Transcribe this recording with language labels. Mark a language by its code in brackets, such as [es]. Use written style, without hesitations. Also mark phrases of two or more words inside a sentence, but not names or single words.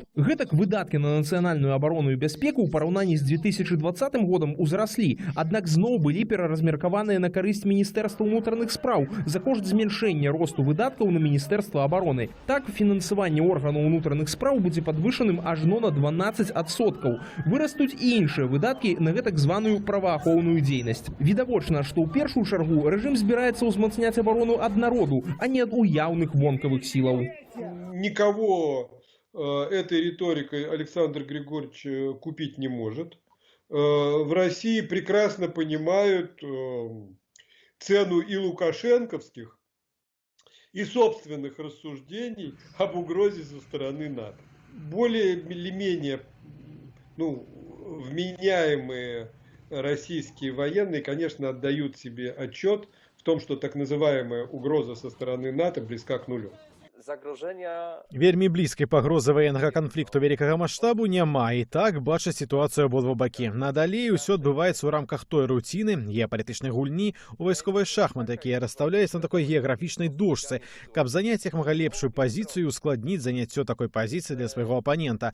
[be] Гэтак выдаткі на нацыянальную абарону і бяспеку ў параўнанні з 2020 годам узраслі, аднак зноў былі пераразмеркаваныя на карысць Міністэрства ўнутраных спраў за кошт змяншэння росту выдаткаў на Міністэрства абароны. Так, фінансаванне органаў унутраных спраў будзе падвышаным ажно на 12%. Вырастуць і іншыя выдаткі на гэтак званую праваахоўную дзейнасць. Відавочна, што ў першую чаргу рэжым збираецца ўзмацняць абарону ад народу, а не ад уяўных вонкавых сілаў. [ru] Никого этой риторикой Александр Григорьевич купить не может. В России прекрасно понимают цену и лукашенковских, и собственных рассуждений об угрозе со стороны НАТО. Более или менее вменяемые российские военные, конечно, отдают себе отчет в том, что так называемая угроза со стороны НАТО близка к нулю. [be] Вельмі блізкай пагрозы ваеннага канфлікту вялікага маштабу няма, і так бачаць сітуацыю абодва бакі. Надалей усё адбываецца ў рамках той руціны, геапалітычнай гульні у вайсковыя шахматы, якія расстаўляюць на такой геаграфічнай дошцы, каб заняць як мага лепшую пазіцыю і ускладніць заняццё такой пазіцыі для свайго апанента.